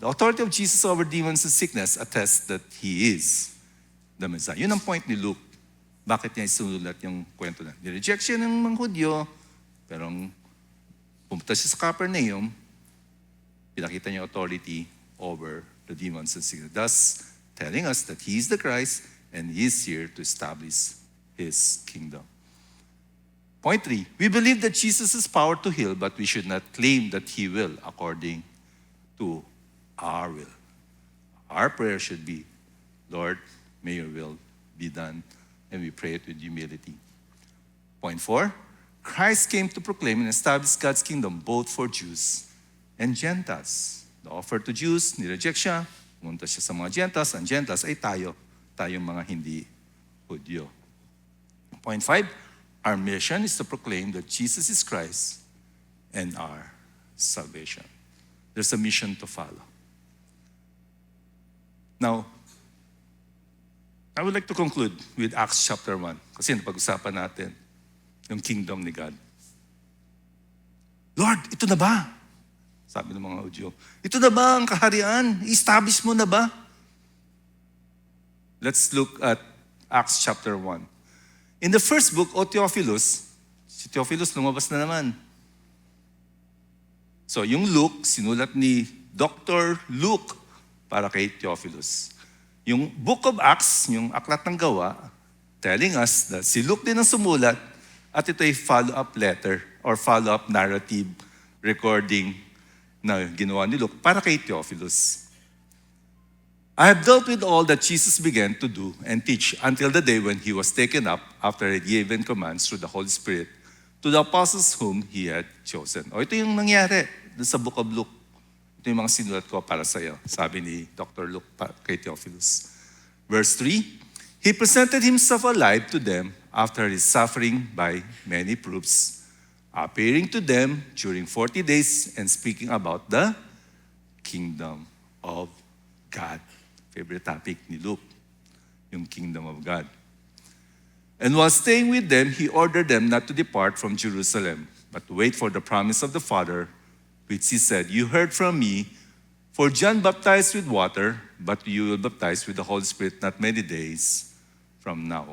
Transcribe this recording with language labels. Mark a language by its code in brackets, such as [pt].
[en] The authority of Jesus over demons and sickness attests that He is the Messiah. [tl] Yun ang point ni Luke. Bakit niya isulat yung kwento na? Ni-reject siya ng mga Hudyo, pero pumunta siya sa Capernaum, pinakita niya [en] authority over the demons and sickness. Thus, telling us that He is the Christ and He is here to establish His kingdom. Point 3. We believe that Jesus has power to heal, but we should not claim that He will according to our will. Our prayer should be, Lord, may your will be done, and we pray it with humility. Point 4, Christ came to proclaim and establish God's kingdom both for Jews and Gentiles. The offer to Jews, [tl] nireject siya, pumunta siya sa mga Gentiles. Ang Gentiles ay tayong mga hindi Hudyo. [en] Point 5, our mission is to proclaim that Jesus is Christ and our salvation. There's a mission to follow. Now, I would like to conclude with Acts chapter 1. [tl] Kasi napag-usapan natin yung kingdom ni God. Lord, ito na ba? Sabi ng mga Hudyo, ito na ba ang kaharian? I-establish mo na ba? [en] Let's look at Acts chapter 1. In the first book, O Theophilus, [tl] si Theophilus lumabas na naman. So yung Luke, sinulat ni Dr. Luke para kay Theophilus. Yung Book of Acts, yung Aklat ng Gawa, [en] telling us that [tl] si Luke din ang sumulat at ito ay [en] follow-up letter or follow-up narrative recording [tl] na ginawa ni Luke para kay Theophilus. [en] I have dealt with all that Jesus began to do and teach until the day when He was taken up after He had given commands through the Holy Spirit to the apostles whom He had chosen. [tl] O ito yung nangyari sa Book of Luke. Ito yung mga sinulat ko para sa iyo, sabi ni Dr. Luke kay Theophilus. [en] Verse 3, He presented Himself alive to them after His suffering by many proofs, appearing to them during 40 days and speaking about the kingdom of God. Favorite topic [tl] ni Luke, yung [en] kingdom of God. And while staying with them, He ordered them not to depart from Jerusalem, but to wait for the promise of the Father, which He said, You heard from me, for John baptized with water, but you will baptize with the Holy Spirit not many days from now.